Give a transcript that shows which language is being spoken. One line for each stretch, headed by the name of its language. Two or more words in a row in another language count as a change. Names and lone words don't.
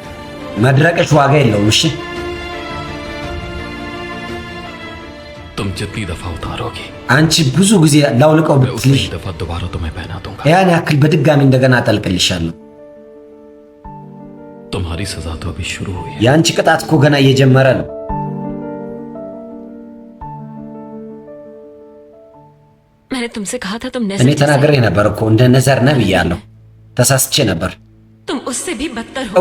Amharic: መድረቅሽ ዋጋ የለውም። እሺ
Hindi: तुम जितनी दफा उतारोगे,
Amharic: አንቺ ብዙ ጊዜ ላውልቀው
Hindi: मैं उतनी
Amharic: ብትልሽ
Hindi: ही दफा दोबारा तुम्हें पहना दूंगा।
Amharic: ያን ያክል በድጋሚ እንደገና አጠልቅልሻለሁ።
Hindi: तुम्हारी सजा तो अभी शुरू हुई है।
Amharic: የአንቺ ቅጣት እኮ ገና እየጀመረ ነው።
Hindi: तुमसे कहा था तुम
Amharic: እኔ ተናግሬ ነበር እኮ እንደ ነዘር ነህ ብያለሁ። ተሳስቼ ነበር።
Hindi: तुम उससे भी बदतर हो।